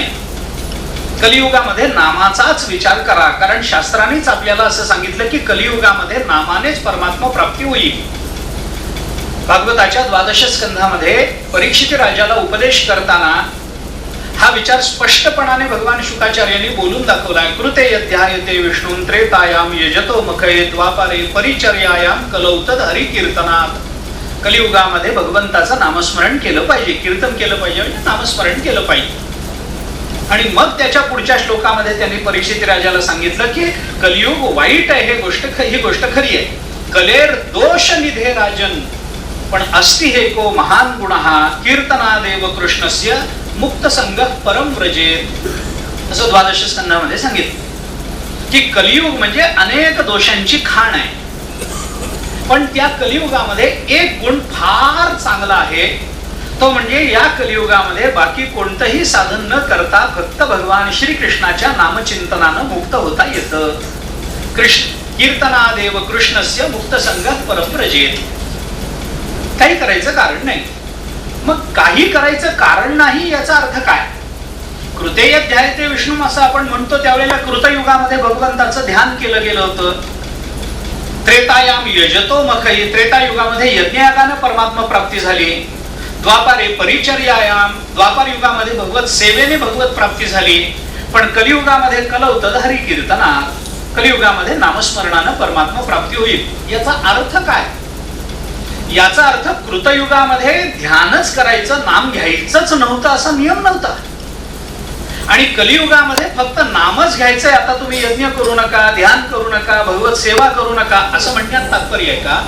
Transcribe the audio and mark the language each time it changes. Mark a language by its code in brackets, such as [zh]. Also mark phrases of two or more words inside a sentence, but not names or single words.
[mr] कलियुगामध्ये नामाचाच विचार करा, कारण शास्त्रानेच आपल्याला असं सांगितलं की कलियुगामध्ये नामानेच परमात्मा प्राप्ती होईल. भागवताच्या 12 स्कंधामध्ये परीक्षित राजाला उपदेश करताना हा विचार स्पष्टपणाने भगवान शुकाचार्यांनी बोलून दाखवलाय. [sa] कृते यध्यायते विष्णूं त्रेतायाम यजतो मखये द्वापारे परिचर्यायाम कलौ तद हरि कीर्तनात. [mr] कलियुगामध्ये भगवंताचं नामस्मरण केलं पाहिजे, कीर्तन केलं पाहिजे, म्हणजे नामस्मरण केलं पाहिजे. आणि मग त्याच्या पुढच्या श्लोकामध्ये त्यांनी परीक्षित राजाला सांगितलं की कलियुग वाईट आहे, ही गोष्ट खरी आहे. [sa] कलेर दोष निधे राजन पण अस्ति हे को महान गुणः कीर्तनादेव कृष्णस्य मुक्त संग परम व्रजेत. [mr] असं 12 स्कंधामध्ये सांगितलं की कलियुग म्हणजे अनेक दोषांची खाण आहे, पण त्या कलियुगामध्ये एक गुण फार चांगला आहे, तो म्हणजे या कलियुगामध्ये बाकी कोणतंही साधन न करता फक्त भगवान श्रीकृष्णाच्या नामचिंतनानं मुक्त होता येतं. [sa] कीर्तनादेव कृष्णस्य मुक्त संग परम व्रजेत. [mr] काही करायचं कारण नाही. मग काही करायचं कारण नाही याचा अर्थ काय? [sa] कृते यध्यायते विष्णू [mr] असं आपण म्हणतो त्यावेळेला कृतयुगामध्ये भगवंताचं ध्यान केलं गेलं होतं. [sa] त्रेतायाम यजतो मखई, [mr] त्रेतायुगामध्ये यज्ञयागाने परमात्मा प्राप्ती झाली. [sa] द्वापारे परिचर्यायाम, [mr] द्वापार युगामध्ये भगवत सेवेने भगवत प्राप्ती झाली. पण कलियुगामध्ये [sa] कलौ तद हरि कीर्तनात, [mr] कलियुगामध्ये नामस्मरणानं परमात्मा प्राप्ती होईल. याचा अर्थ काय? याचा अर्थ कृतयुगामध्ये ध्यानच करायचं, नाम घ्यायचंच नव्हतं असा नियम नव्हता. आणि कलियुगामध्ये फक्त नामच घ्यायचंय, आता तुम्ही यज्ञ करू नका, ध्यान करू नका, भगवत सेवा करू नका असं म्हणण्यात तात्पर्य आहे का?